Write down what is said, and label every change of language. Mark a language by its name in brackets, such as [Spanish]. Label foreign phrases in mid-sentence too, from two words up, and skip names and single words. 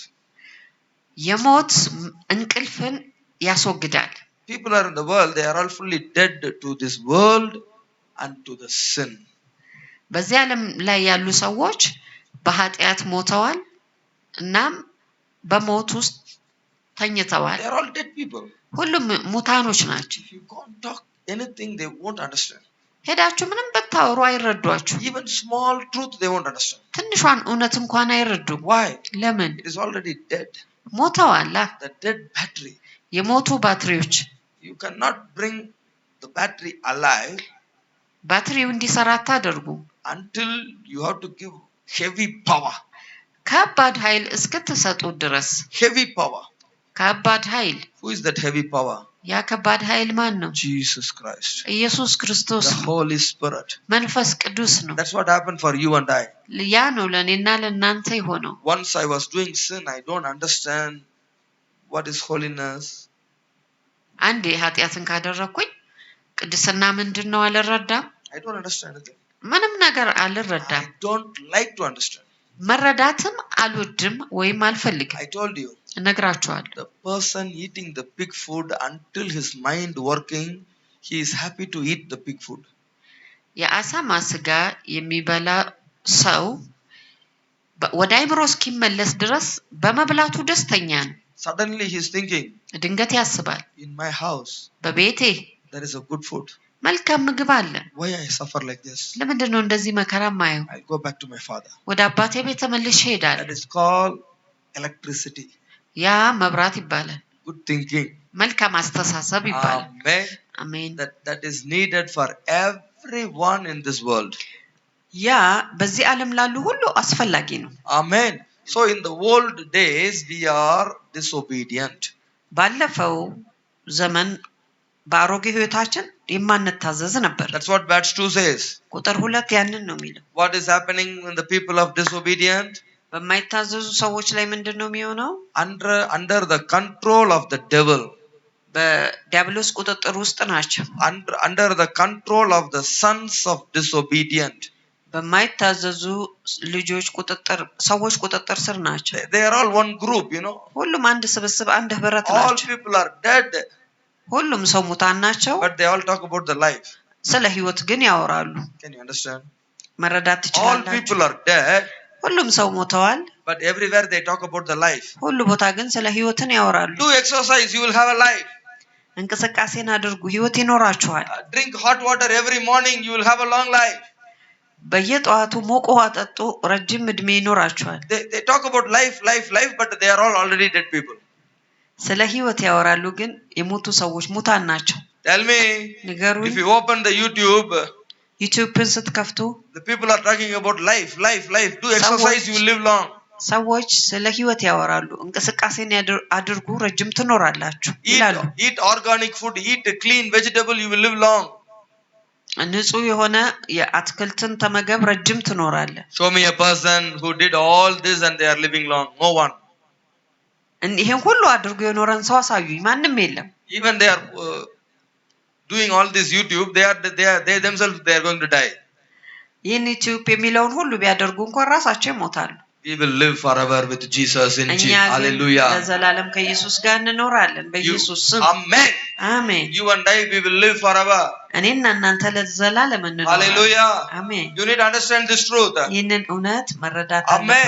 [Amharic] የሞት እንቅልፍን ያስወግዳል። [English] People are in the world, they are all fully dead to this world and to the sin. [Amharic] በዚህ ዓለም ላይ ያሉ ሰዎች በኃጢአት ሞተዋል እናም በሞት ውስጥ ተኝተዋል። [English] They are all dead people. [Amharic] ሁሉም ሙታኖች ናቸው። [English] If you can't talk anything, they won't understand. [Amharic] ሄዳችሁ ምንም ብታወሩ አይረዷችሁ። [English] Even small truth, they won't understand. [Amharic] ትንሿን እውነት እንኳን አይረዱም። [English] Why? [Amharic] ለምን? [English] It is already dead. [Amharic] ሞተዋል። [English] The dead battery. [Amharic] የሞቱ ባትሪዎች [English] You cannot bring the battery alive [Amharic] ባትሪው እንዲሰራ አታደርጉ [English] until you have to give heavy power. [Amharic] ከባድ ኃይል እስክትሰጡ ድረስ። [English] Heavy power. [Amharic] ከባድ ኃይል [English] Who is that heavy power? [Amharic] ያ ከባድ ኃይል ማን ነው? [English] Jesus Christ. [Amharic] ኢየሱስ ክርስቶስ [English] The Holy Spirit. [Amharic] መንፈስ ቅዱስ ነው። [English] That's what happened for you and I. [Amharic] ያ ነው ለኔና ለናንተ የሆነው። [English] Once I was doing sin, I don't understand what is holiness. [Amharic] አንዴ ኃጢአትን ካደረኩኝ ቅድስና ምንድነው አልረዳም። [English] I don't understand anything. [Amharic] ምንም ነገር አልረዳም። [English] I don't like to understand. [Amharic] መረዳትም አልወድም ወይም አልፈልግም። [English] I told you. [Amharic] እነግራችኋለሁ። [English] The person eating the pig food until his mind working, he is happy to eat the pig food. [Amharic] የአሳማ ስጋ የሚበላ ሰው ወደ አይምሮ እስኪመለስ ድረስ በመብላቱ ደስተኛ ነው። [English] Suddenly he is thinking, [Amharic] ድንገት ያስባል፣ [English] in my house [Amharic] በቤቴ [English] there is a good food. [Amharic] መልካም ምግብ አለ። [English] Why I suffer like this? [Amharic] ለምንድን ነው እንደዚህ መከራ ማየው? [English] I'll go back to my father. [Amharic] ወደ አባቴ ቤት ተመልሼ እሄዳለሁ። [English] That is called electricity. [Amharic] ያ መብራት ይባላል። [English] Good thinking. [Amharic] መልካም አስተሳሰብ ይባላል። [English] Amen. [Amharic] አሜን። [English] That is needed for everyone in this world. [Amharic] ያ በዚህ ዓለም ላሉ ሁሉ አስፈላጊ ነው። [English] Amen. So in the old days we are disobedient. [Amharic] ባለፈው ዘመን በአሮጌ ህይወታችን የማንታዘዝ ነበር። [English] That's what verse 2 says. [Amharic] ቁጥር 2 ያንን ነው የሚለው። [English] What is happening when the people of disobedient? [Amharic] በማይታዘዙ ሰዎች ላይ ምንድነው የሚሆነው? [English] Under the control of the devil. [Amharic] በዲያብሎስ ቁጥጥር ውስጥ ናቸው። [English] Under the control of the sons of disobedient. [Amharic] በማይታዘዙ ልጆች ቁጥጥር ሰዎች ቁጥጥር ስር ናቸው። [English] They are all one group, you know. [Amharic] ሁሉም አንድ ስብስብ አንድ ህብረት [English] All [Amharic] ናቸው። [English] people are dead. [Amharic] ሁሉም ሰው ሙታን ናቸው። [English] But they all talk about the life. [Amharic] ስለ ህይወት ግን ያወራሉ። [English] Can you understand? [Amharic] መረዳት [English] All [Amharic] ትችላላችሁ። [English] people are dead. [Amharic] ሁሉም ሰው ሞተዋል። [English] But everywhere they talk about the life. [Amharic] ሁሉ ቦታ ግን ስለ ህይወትን ያወራሉ። [English] Do exercise, you will have a life. [Amharic] እንቅስቃሴን አድርጉ፣ ህይወት ይኖራችኋል። [English] Drink hot water every morning, you will have a long life. [Amharic] በየጧቱ ሞቅ ውሃ ጠጡ፣ ረጅም እድሜ ይኖራችኋል። [English] They talk about life, but they are all already dead people. [Amharic] ስለ ህይወት ያወራሉ ግን የሞቱ ሰዎች ሙታን ናቸው። [English] Tell me, [Amharic] ንገሩኝ። [English] if you open the YouTube, [Amharic] ዩቲዩብን ስትከፍቱ [English] the people are talking about life. Do exercise, you will live long. [Amharic] ሰዎች ስለ ህይወት ያወራሉ። እንቅስቃሴን አድርጉ፣ ረጅም ትኖራላችሁ ይላሉ። [English] Eat organic food, eat clean vegetable, you will live long. [Amharic] ንጹህ የሆነ የአትክልትን ተመገብ፣ ረጅም ትኖራለህ። [English] Show me a person who did all this and they are living long. No one. [Amharic] ይሄን ሁሉ አድርጎ የኖረን ሰው አሳዩኝ። ማንም የለም። [English] Even they are doing all this YouTube, they themselves they are going to die. [Amharic] ይህን ዩቲዩብ የሚለውን ሁሉ ቢያደርጉ እንኳን ራሳቸው ይሞታሉ። [English] We will live forever with Jesus in Jesus. Hallelujah. [Amharic] ለዘላለም ከኢየሱስ ጋር እንኖራለን በኢየሱስ ስም። [English] Amen. [Amharic] አሜን። [English] You and I, we will live forever. [Amharic] እኔና እናንተ ለዘላለም እንኖራለን። [English] Hallelujah. [Amharic] አሜን። [English] You need to understand this truth. [Amharic] ይህንን እውነት መረዳት [English] Amen.